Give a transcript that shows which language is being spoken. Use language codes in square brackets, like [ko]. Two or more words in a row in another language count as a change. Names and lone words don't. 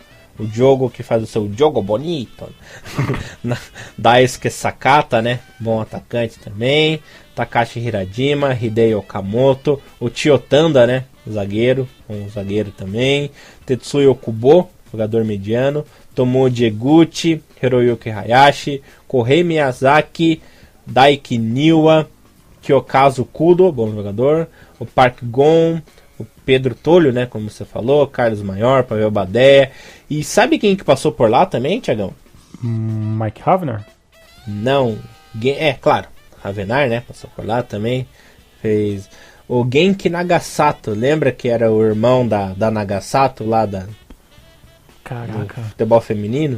[pt] O Jogo que faz o seu Jogo Bonito. Daisuke Sakata, né? Bom atacante também. Takashi Hirajima, Hidei Okamoto. O Chiotanda, né? Zagueiro. Um zagueiro também. Tetsuya Okubo, jogador mediano. Tomoji Eguchi, Hiroyuki Hayashi. Kohei Miyazaki, Daiki Niwa. Kyokazu Kudo, bom jogador. O Park Gon. O Pedro Tolho, né, como você falou, Carlos Maior, Pavel Badeia. E sabe quem que passou por lá também, Thiagão? Mike Havner? Não. Claro, Ravenar, né, passou por lá também. Fez o Genki Nagasato, lembra que era o irmão da Nagasato lá do futebol feminino?